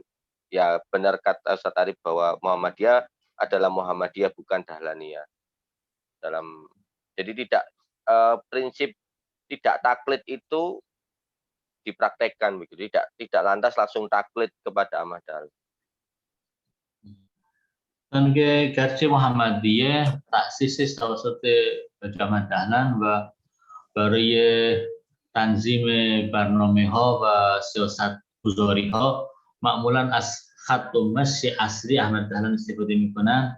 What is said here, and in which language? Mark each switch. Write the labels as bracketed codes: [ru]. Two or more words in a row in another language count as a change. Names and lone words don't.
[id] Ya benar kata Ustaz Arif bahwa Muhammadiyah adalah Muhammadiyah bukan Dahlaniyah. Jadi tidak prinsip tidak taklid itu dipraktekkan begitu, tidak lantas langsung taklid kepada Ahmad Dahlan. [fa] که گرچه محمدیه تأسیسش توسط حاجی احمد دهلان و برای تنظیم برنامه‌ها و سیاست‌گذاری‌ها معمولاً از خط و مشی اصلی احمد دهلان استفاده می‌کنند.